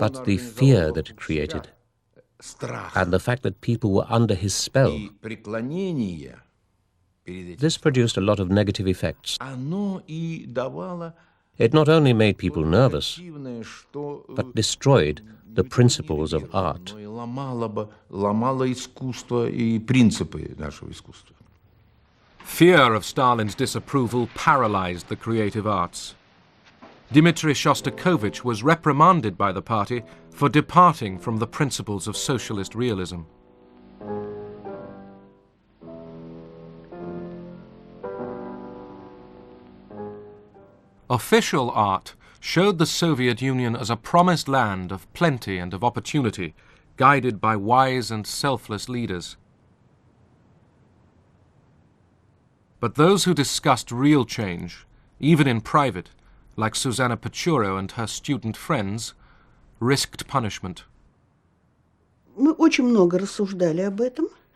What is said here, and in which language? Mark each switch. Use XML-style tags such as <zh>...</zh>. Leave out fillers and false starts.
<en>But the fear that it created, and the fact that people were under his spell,</en> <ru>преклонение,</ru> <en>this produced a lot of negative effects.</en> <ru>оно и давало</ru> <en>It not only made people nervous, but destroyed the principles of art.</en> <ru>ломало искусство и принципы нашего искусства.</ru> <en>Fear of Stalin's disapproval paralyzed the creative arts. Dmitry Shostakovich was reprimanded by the party for departing from the principles of socialist realism. Official art showed the Soviet Union as a promised land of plenty and of opportunity, guided by wise and selfless leaders. But those who discussed real change, even in private, like Susanna Pechuro and her student friends, risked punishment.</en> <ru>Мы очень много рассуждали об этом.</ru>